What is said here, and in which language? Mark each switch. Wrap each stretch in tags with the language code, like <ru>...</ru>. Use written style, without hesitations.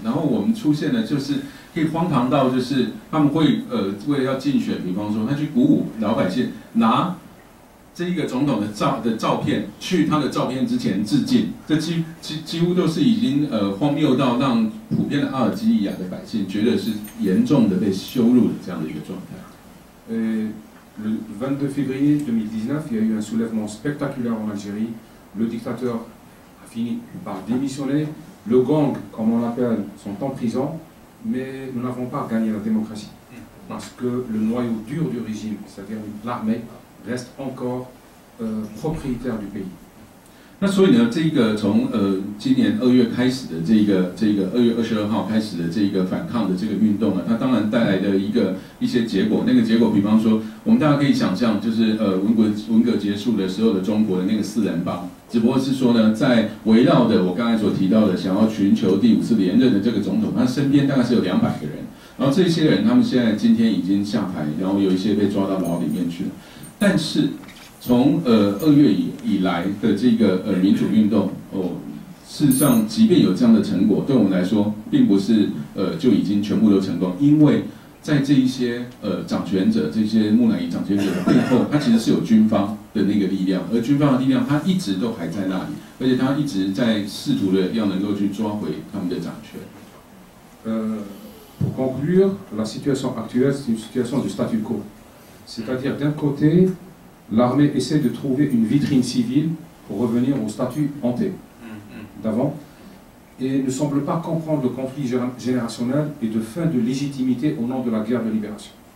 <zh>然后我们出现的就是可以荒唐到就是他们会为了要竞选，比方说他去鼓舞老百姓拿这一个总统的照片去他的照片之前致敬，这几乎都是已经荒谬到让普遍的阿尔及利亚的百姓觉得是严重的被羞辱的这样的一个状态。</zh> <fr>Le 22 février 2019, il y a eu un soulèvement spectaculaire en Algérie. Le dictateur a fini par démissionner. Le gang, comme on l'appelle, sont en prison. Mais nous n'avons pas gagné la démocratie. Parce que le noyau dur du régime, c'est-à-dire l'armée, reste encore propriétaire du pays.</fr> <zh>那所以呢，这个从今年2月开始的这个2月22号开始的这个反抗的这个运动呢，它当然带来的一些结果，那个结果，比方说，我们大家可以想象，就是文革结束的时候的中国的那个4人帮，只不过是说呢，在围绕的我刚才所提到的想要寻求第5次连任的这个总统，他身边大概是有200个人，然后这些人他们现在今天已经下台，然后有一些被抓到牢里面去了，但是从2月以来的这个民主运动事实上，即便有这样的成果，对我们来说，并不是就已经全部都成功，因为在这一些掌权者、这些木乃伊掌权者的背后，它其实是有军方的那个力量，而军方的力量它一直都还在那里，而且它一直在试图的要能够去抓回他们的掌权。</zh> <fr>Pour conclure, la situation actuelle, c'est une situation de statu quo. C'est-à-dire, d'un côté, l'armée essaie de trouver une vitrine civile pour revenir au statut hanté d'avant et ne semble pas comprendre le conflit générationnel et de fin de légitimité au nom de la guerre de libération.</fr>